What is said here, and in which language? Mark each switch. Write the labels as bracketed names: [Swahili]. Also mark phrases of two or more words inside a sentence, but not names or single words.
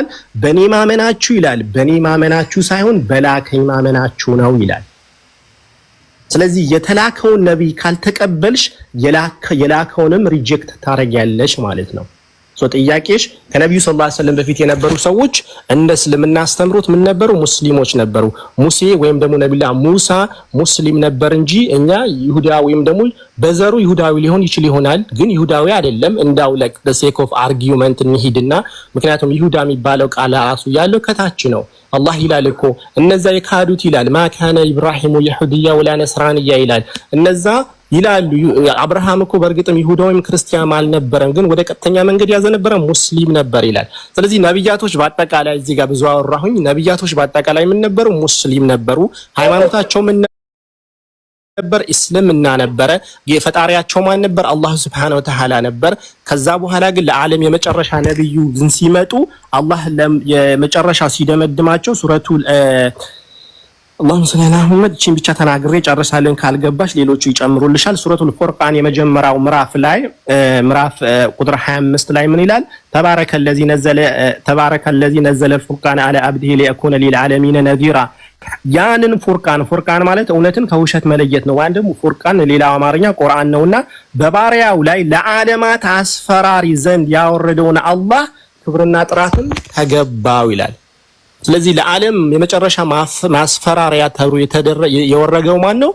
[Amharic] በኔ ማመናችሁ ይላል። በኔ ማመናችሁ ሳይሆን በላከኝ ማመናችሁ ነው ይላል። ስለዚህ የተላከውን ነብይ ካልተቀበልሽ የላከውንም ሪጀክት ታረጊያለሽ ማለት ነው። ጥያቄሽ ከነብዩ [Arabic] صلى الله عليه وسلم [Amharic] በፊት የነበሩ ሰዎች እንደ እስልምና አስተምሮት ምን ነበሩ? ሙስሊሞች ነበሩ። ሙሴ ወይም ደግሞ ነብዩላህ ሙሳ ሙስሊም ነበር እንጂ እኛ ይሁዳ ወይም ደግሞ በዘሩ ይሁዳዊ ሊሆን ይችል ይሆናል፣ ግን ይሁዳዊ አይደለም። እንዳው [English] the sake of argument [Amharic] እንሂድና ምክንያቱም ይሁዳ የሚባለው ቃል ራሱ ያለው ከታች ነው። አላህ ይላል እኮ እነዛ የካዱት ይላል [Arabic] ما كان إبراهيم يهوديا ولا نصرانيا [Amharic] ይላል። እነዛ ይላሉ አብርሃም እኮ በእርግጥም ይሁዳ ወይም ክርስቲያን አልነበረም፣ ግን ወደ ቀጥተኛ መንገድ ያዘ ነበር፣ ሙስሊም ነበር ይላል። ስለዚህ ነብያቶች በአጠቃላይ እዚህ ጋር ብዙ አወራሁኝ። ነብያቶች በአጠቃላይ ምን ነበሩ? ሙስሊም ነበሩ። ሃይማኖታቸው ምን ነበር? እስልምና ነበረ። የፈጣሪያቸው ማን ነበር? አላህ [Arabic] سبحانه وتعالى [Amharic] ነበር። ከዛ በኋላ ግን ለዓለም የመጨረሻ ነብዩ ግን ሲመጡ አላህ የመጨረሻ ሲደመድማቸው ሱረቱል [Arabic] اللهم صل على محمد [Amharic] እቺን ብቻ ተናግሬ ጨርሳለን። ካልገባሽ ሌሎቹ ይጨምሩልሻል። ሱረቱል ፉርቃን የመጀመሪያው ምዕራፍ ላይ ምዕራፍ ቁጥር 25 ላይ ምን ይላል? [Arabic] تبارك الذي نزل الفرقان على عبده ليكون للعالمين نذيرا። [Amharic] ያንን ፉርቃን ማለት እውነትን ከውሸት መለየት ነው። ወንድም ፉርቃን ሌላ አማርኛ ቁርአን ነውና በባሪያው ላይ ለዓለማት አስፈራሪ ዘንድ ያወረደውን አላህ ክብርና ጥራትን ተገባው ይላል። ስለዚህ ለዓለም የመጨረሻ ማስፈራሪያ ተብሎ የወረገው ማን ነው?